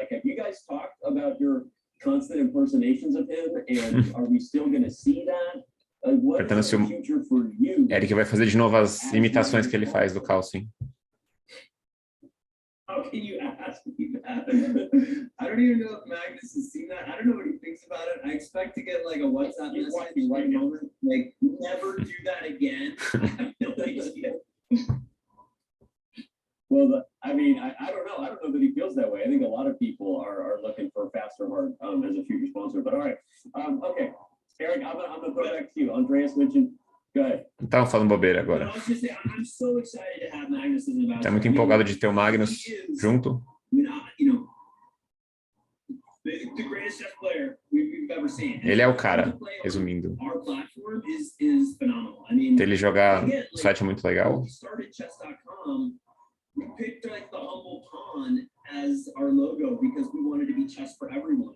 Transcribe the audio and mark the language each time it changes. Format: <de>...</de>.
<en>Have you guys talked about your constant impersonations of him, and are we still going to see that? What is the future for you?</en> <pt>Eric vai fazer de novo as imitações que ele faz do Carlsen.</pt> <en>How can you ask me that? I don't even know if Magnus has seen that. I don't know what he thinks about it. I expect to get a WhatsApp message right moment, never do that again. I have no idea. Well, I don't know. I don't know that he feels that way. I think a lot of people are looking for Faster Heart as a future sponsor. But all right, okay, Eric, I'm gonna throw it back to you. Andreas mentioned. Go ahead.</en> <pt>Então falando bobeira agora.</pt> <en>I'm so excited to have Magnus as an ambassador.</en> <pt>Tá muito empolgado de ter o Magnus junto.</pt> <en>The greatest chess player we've ever seen.</en> <pt>Ele é o cara, resumindo.</pt> <en>Our platform is phenomenal.</en> <pt>Ter ele jogar no site é muito legal.</pt> <en>We started Chess.com. We picked the humble pawn as our logo because we wanted to be chess for everyone.</en>